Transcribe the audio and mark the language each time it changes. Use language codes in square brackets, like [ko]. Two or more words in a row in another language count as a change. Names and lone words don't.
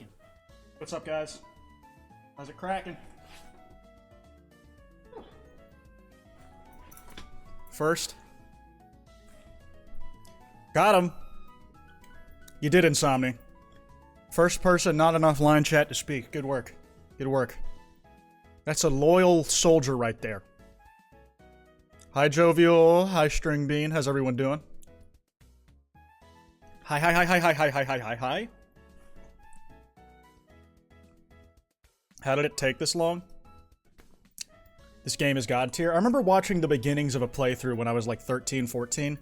[en] What's up, guys? How's it cracking? First. Got him. You did, Insomni. First person, not enough line chat to speak. Good work. Good work. That's a loyal soldier right there. Hi, Jovial. Hi, String Bean. How's everyone doing? Hi, hi, hi, hi, hi, hi, hi, hi, hi, hi. How did it take this long? This game is God tier. I remember watching the beginnings of a playthrough when I was like 13, 14.